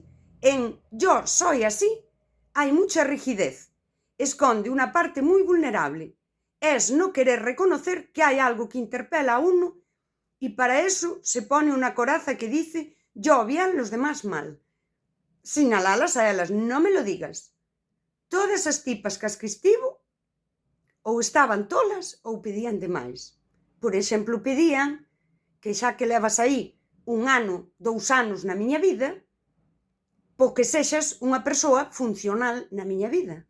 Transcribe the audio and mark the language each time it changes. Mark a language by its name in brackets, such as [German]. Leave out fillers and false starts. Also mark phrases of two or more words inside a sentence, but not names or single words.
[Spanish] En yo soy así hay mucha rigidez, esconde una parte muy vulnerable. Es no querer reconocer que hay algo que interpela a uno y para eso se pone una coraza que dice yo bien, los demás mal. [Galician] Sinalalas a elas, non [Spanish] me lo digas. [Galician] Todas as tipas cas que estivo ou estaban tolas ou pedían demais. Por exemplo, pedían que xa que levas aí 1 ano, 2 anos na miña vida, po que sexas unha persoa funcional na miña vida.